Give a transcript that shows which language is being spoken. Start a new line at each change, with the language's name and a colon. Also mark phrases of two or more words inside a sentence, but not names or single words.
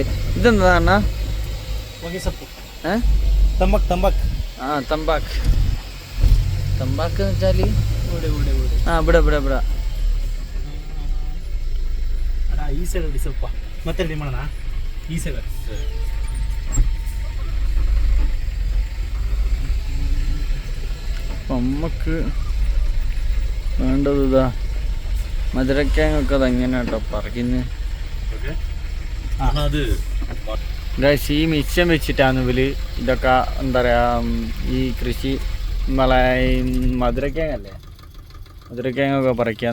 Malayalam: ഇതെന്താണ് തമ്പാക്ക്. തമ്പാക്ക് എന്ന് വെച്ചാൽ ഇവിടെ
Kannada: ಈ ಸೈಡ್ ಸ್ವಲ್ಪ ಮತ್ತೆ ರೆಡಿ ಮಾಡೋಣ. ಈ ಸೈಡ್
Malayalam: നമുക്ക് വേണ്ടത് ഇതാ മധുരക്കിഴങ്ങൊക്കെ അതെങ്ങനെ കേട്ടോ പറിക്കുന്നത്. ഗൈസ് ഈ മിച്ചം വെച്ചിട്ടാണ് ഇവര് ഇതൊക്കെ എന്താ പറയുക ഈ കൃഷി മധുരക്കിഴങ്ങല്ലേ, മധുരക്കിഴങ്ങൊക്കെ പറിക്കുക.